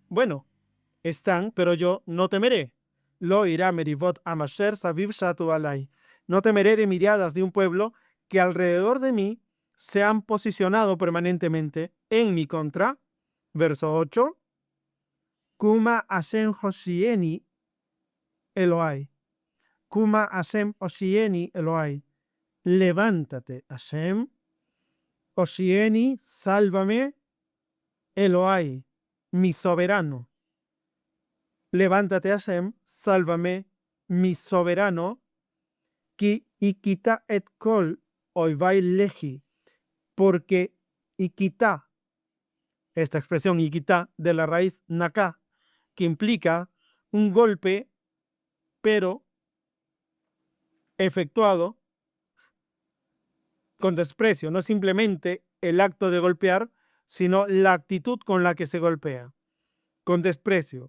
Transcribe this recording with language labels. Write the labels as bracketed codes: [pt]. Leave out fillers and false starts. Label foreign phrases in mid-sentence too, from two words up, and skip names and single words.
[es] Bueno, están, pero yo no temeré. [he] לא אירא מרבבות עם אשר סביב שתו עלי. [es] No temeré de miradas de un pueblo que alrededor de mí se han posicionado permanentemente en mi contra. [he] Verso 8. קומה השם הושיעני אלהי. קומה השם הושיעני אלהי. [es] Levántate, Hashem. Hoshieni, sálvame. Elohai, mi soberano. Levántate, Hashem, sálvame, mi soberano. [he] כי הכית את כל איבי לחי. [es] Porque ikita, esta expresión ikita de la raíz naka, que implica un golpe, pero efectuado con desprecio, no simplemente el acto de golpear, sino la actitud con la que se golpea, con desprecio.